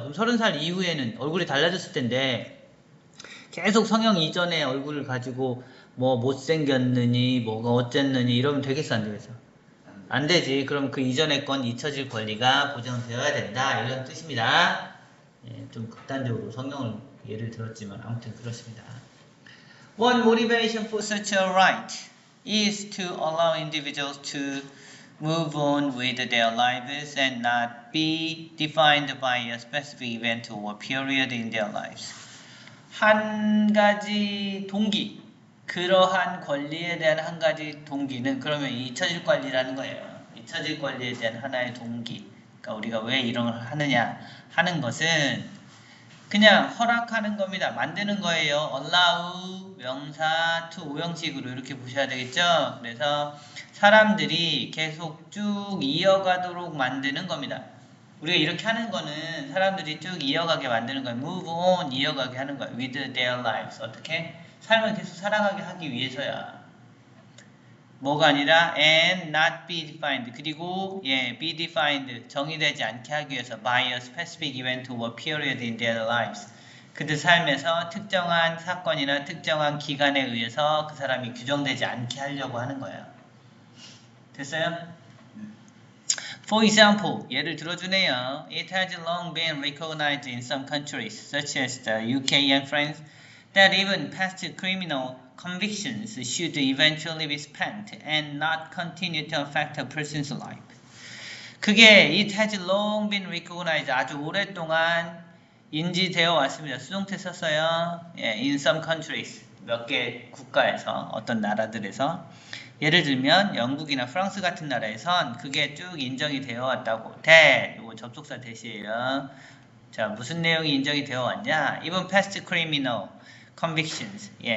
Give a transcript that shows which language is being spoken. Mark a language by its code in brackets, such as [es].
[ko] 그럼 30살 이후에는 얼굴이 달라졌을 텐데 계속 성형 이전의 얼굴을 가지고 뭐 못생겼느니 뭐가 어쨌느니 이러면 되겠어 안 되겠어? 안 되지. 그럼 그 이전의 건 잊혀질 권리가 보장되어야 된다. 이런 뜻입니다. 예, 좀 극단적으로 성형을 예를 들었지만 아무튼 그렇습니다. [en] One motivation for such a right is to allow individuals to move on with their lives and not be defined by a specific event or period in their lives. [ko] 한 가지 동기, 그러한 권리에 대한 한 가지 동기는 그러면 잊혀질 권리라는 거예요. 잊혀질 권리에 대한 하나의 동기. 그러니까 우리가 왜 이런 걸 하느냐 하는 것은 그냥 허락하는 겁니다. 만드는 거예요. allow, 명사, to, 오형식으로 이렇게 보셔야 되겠죠? 그래서 사람들이 계속 쭉 이어가도록 만드는 겁니다. 우리가 이렇게 하는 거는 사람들이 쭉 이어가게 만드는 거예요. [en] move on, [ko] 이어가게 하는 거예요. [en] with their lives. [ko] 어떻게? 삶을 계속 살아가게 하기 위해서야. 뭐가 아니라 [en] and not be defined. [ko] 그리고 [en] be defined. [ko] 정의되지 않게 하기 위해서 [en] by a specific event or period in their lives. [ko] 그들 삶에서 특정한 사건이나 특정한 기간에 의해서 그 사람이 규정되지 않게 하려고 하는 거예요. 됐어요? [en] For example, [ko] 예를 들어주네요. [en] It has long been recognized in some countries, such as the UK and France, that even past criminal convictions should eventually be spent and not continue to affect a person's life. [ko] 그게 [en] it has long been recognized, [ko] 아주 오랫동안 인지되어 왔습니다. 수동태 썼어요. [en] in some countries, [ko] 몇 개 국가에서, 어떤 나라들에서. 예를 들면 영국이나 프랑스 같은 나라에선 그게 쭉 인정이 되어 왔다고. 이거 접속사 대시예요. 자, 무슨 내용이 인정이 되어 왔냐? [en] Even past criminal convictions.